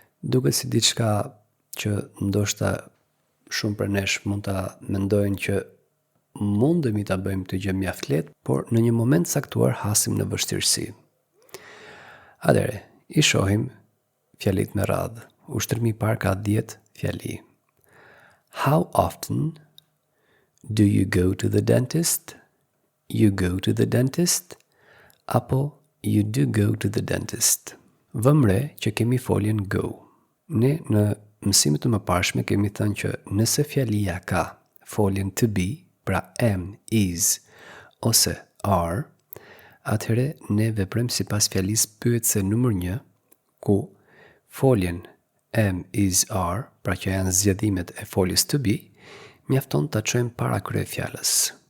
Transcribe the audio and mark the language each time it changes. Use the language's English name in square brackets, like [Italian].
[Albanian] Duket si diçka që ndoshta shumë prej nesh mund ta mendojnë që mundemi ta bëjmë këtë gjë mjaft lehtë, por në një moment caktuar hasim në vështirësi. Atëherë, i shohim fjalit me radhë. Ushtrimi i parë ka 10 fjali. [English] How often do you go to the dentist? You go to the dentist? Apo you do go to the dentist? [Albanian] Vëmre që kemi foljen go. Ne në mësimet të mëparshme kemi thënë që nëse fjalia ka foljen to be, pra am, is ose are, atëherë ne veprojmë sipas fjalisë pyetëse numër 1, ku foljen am, is, are, pra që janë zgjedhimet e foljes to be, mjafton ta çojmë para kryefjalës.